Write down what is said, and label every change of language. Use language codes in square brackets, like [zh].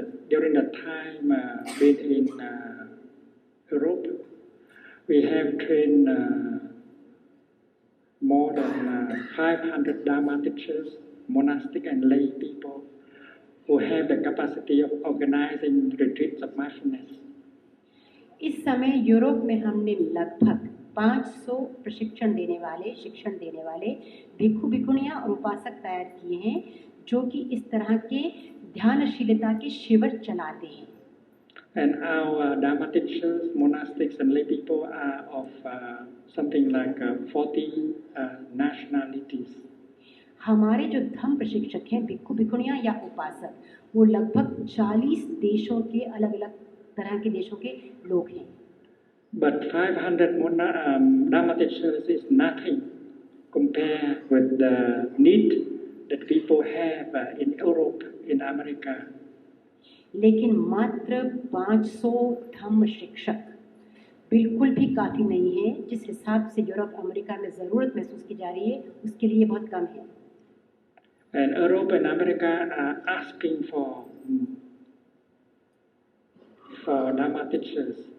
[en] During the time been in Europe, we have trained more than 500 Dharma teachers, monastic and lay people who have the capacity of organizing retreats of mindfulness. [hi] इस समय Europe में हमने लगभग 500 शिक्षण देने वाले भिक्खु भिक्खुणियाँ और उपासक तैयार किए हैं जो कि इस तरह के ध्यानशीलता के शिविर चलाते हैं। [en] And our Dharma teachers, monastics and lay people are of something like 40 nationalities. [hi] हमारे जो धम्म प्रशिक्षक हैं भिक्खु भिक्खुणियाँ या उपासक, वो लगभग 40 देशों के अलग-अलग तरह के देशों के लोग हैं। [en] But 500 Dharma teachers is nothing compared with the need that people have in Europe, in America. [hi] लेकिन मात्र 500 धम्म शिक्षक बिल्कुल भी काफ़ी नहीं है। जिस हिसाब से यूरोप अमेरिका में ज़रूरत महसूस की जा रही है उसके लिए बहुत कम है। [en] And Europe and America are asking for Dharma teachers.